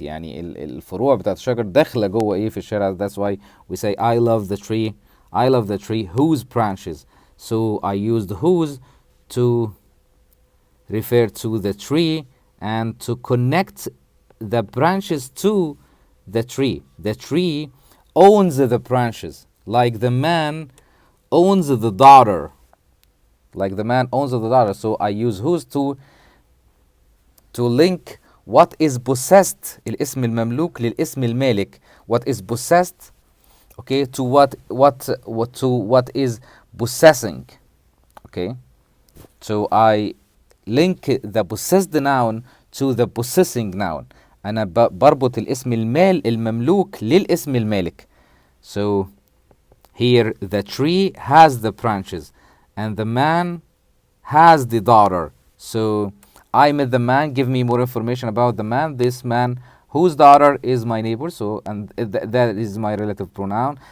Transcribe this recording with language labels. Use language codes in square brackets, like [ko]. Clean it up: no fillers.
[ar] يعني الفروع بتاعت الشجر داخلة جوه ايه في الشارع. [en] That's why we say I love the tree whose branches. So I used whose to refer to the tree and to connect the branches to the tree. The tree owns the branches, like the man owns the daughter. So I use whose to link what is possessed, [ar] الاسم المملوك للاسم المالك, [en] what is possessed, okay, to what is possessing. Okay, so I link the possessed noun to the possessing noun. [ar] أنا بربط الاسم المملوك للاسم المالك. [en] So here the tree has the branches and the man has the daughter. So I met the man, give me more information about the man. This man whose daughter is my neighbor. So, and that is my relative pronoun.